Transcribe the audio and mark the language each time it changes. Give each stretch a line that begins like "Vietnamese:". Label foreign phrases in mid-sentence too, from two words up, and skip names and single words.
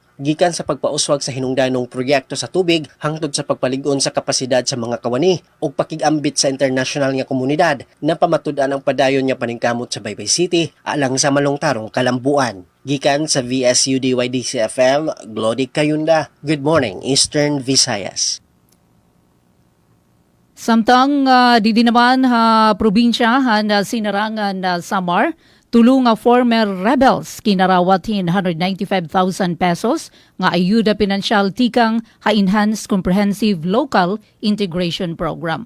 Cebuano: Gikan sa pagpauswag sa hinungdanong proyekto sa tubig hangtod sa pagpaligon sa kapasidad sa mga kawani ug pakig-ambit sa international nga komunidad na pamatud-an ang padayon nga paningkamot sa Baybay City alang sa malungtarong kalambuan. Gikan sa VSUDYDC-FM, Glody Kayunda.
English: Good morning, Eastern Visayas.
Waray: Samtang di naman probinsya sinarangan Samar, tulong nga
English: former rebels
Waray: kinarawatin 195,000 pesos nga ayuda pinansyal tikang
English: enhanced comprehensive local integration program.